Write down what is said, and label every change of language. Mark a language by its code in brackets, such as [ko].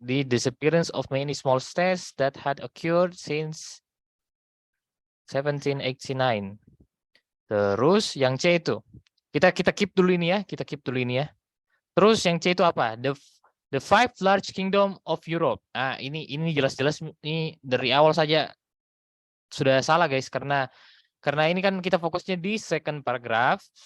[en] The disappearance of many small states that had occurred since 1789. [id] Terus yang C itu kita keep dulu ini ya. Terus yang C itu apa? [en] The five large kingdom of Europe. [id] Nah, ini jelas-jelas ini dari awal saja sudah salah, guys, karena ini kan kita fokusnya di second paragraph.